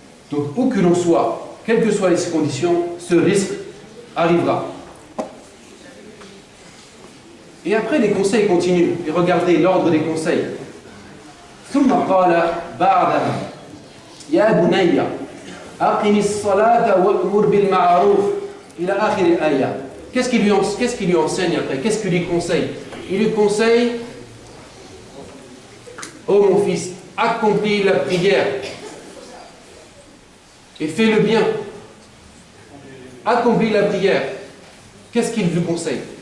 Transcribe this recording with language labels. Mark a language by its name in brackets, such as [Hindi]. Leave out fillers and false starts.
[French] Donc, où que l'on soit, quelles que soient les conditions, ce risque arrivera. Et après, les conseils continuent. Et regardez l'ordre des conseils. [Arabic] ثم قال بعدها يا بني أقم الصلاة وأمر بالمعروف إلى آخر الآية. [French] Qu'est-ce qu'il lui enseigne après? Qu'est-ce qu'il lui conseille? Il lui conseille, ô mon fils, accomplis la prière et fais le bien. Accomplis la prière. Qu'est-ce qu'il lui conseille?